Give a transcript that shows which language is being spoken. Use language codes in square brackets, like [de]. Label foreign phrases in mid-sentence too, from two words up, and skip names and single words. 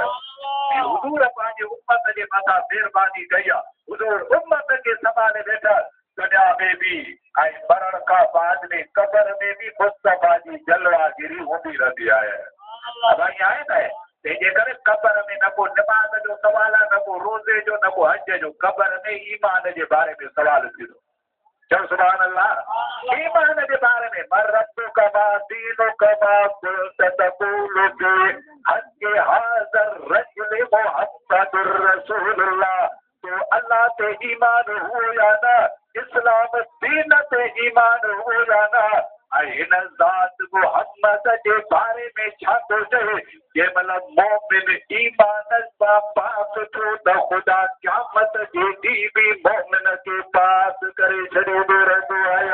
[sd] हुज़ूर पंहिंजे उम्मत जे मथां महिरबानी कई आहे, हुज़ूर उम्मत खे संभाले वेठा, दुनिया में बि ऐं मरण खां बाद में क़बर में बि मुस्तफ़ा जी जलवागिरी हूंदी रहंदी आहे। भाई आहे न, तंहिंजे करे क़बर में न को नमाज़ जो सवाल आहे, न को रोज़े जो, न को हज जो, क़बर में ईमान जे बारे में सवाल थींदो। [ar] चओ سبحان الله. [sd] ईमान जे बारे में [ar] من ربك ما دينك ما كنت تقول في حق هذا الرجل محمد رسول الله. [sd] तो अल्लाह ते ईमान हो या न, इस्लाम दीन ते ईमान हो या न, ऐं हिन ज़ात मुहम्मद जे बारे में छा थो चए, जंहिं महिल मोमिन ईमान सां पास थियो त ख़ुदा क़यामत जे ॾींहुं बि मोमिन खे पास करे छॾींदो रहंदो आहे।